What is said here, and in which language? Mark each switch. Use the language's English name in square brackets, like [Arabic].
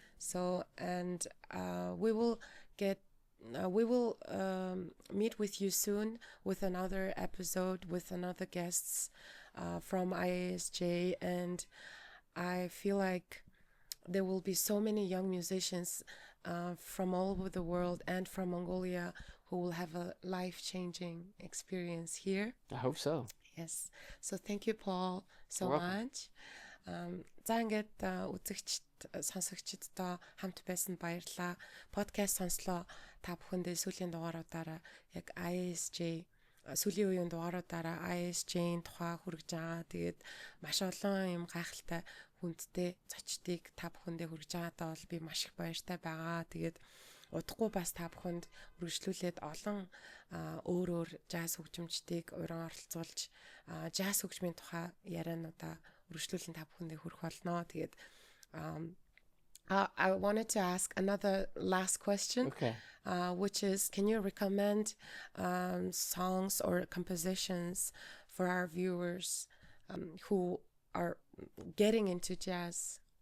[English] So, and we will meet with you soon with another episode with another guests from IASJ, and I feel like there will be so many young musicians from all over the world and from Mongolia who will have a life-changing experience here. I hope so. Yes. So thank you Paul so You're welcome. much. [Mongolian] За ингээд үзэгчд сонсогчдтой хамт байсанд баярлалаа. Подкаст сонслоо та бүхэндээ сүүлийн дугааруудаараа яг IASJ сүүлийн үеийн дугааруудаараа IASJ-ийн тухай хүргэж байгаа. Тэгээд маш олон юм гайхалтай хүндтэй зочдыг та бүхэндээ хүргэж байгаадаа бол би маш их баяртай байгаа. Тэгээд удахгүй бас та бүхэнд үргэлжлүүлээд олон өөр өөр жаз хөгжимчдийг уран оролцуулж жаз хөгжмийн тухай яриануудаа үргэлжлүүлэн та бүхэндээ хүрэх болно. [English] Тэгээд I wanted to ask another last question, Okay. which is, can you recommend songs or compositions for our viewers who are getting into jazz?